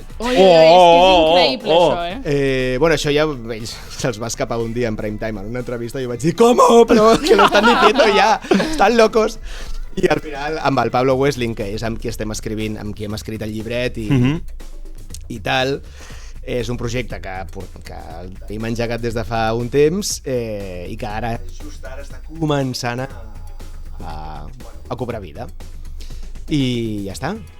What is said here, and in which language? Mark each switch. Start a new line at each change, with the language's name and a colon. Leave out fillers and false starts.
Catalan: És que és increïble, això, Bueno, això ja ells se'ls va escapar un dia en prime time en una entrevista i jo vaig dir, ¿cómo?
Spanish: Però que lo están diciendo ya, están locos.
Catalan: I al final, amb el Pablo Wessling, que és amb qui estem escrivint, amb qui hem escrit el llibret i tal, és un projecte que hem engegat des de fa un temps i que ara just ara està començant a cobrar vida. I ja està.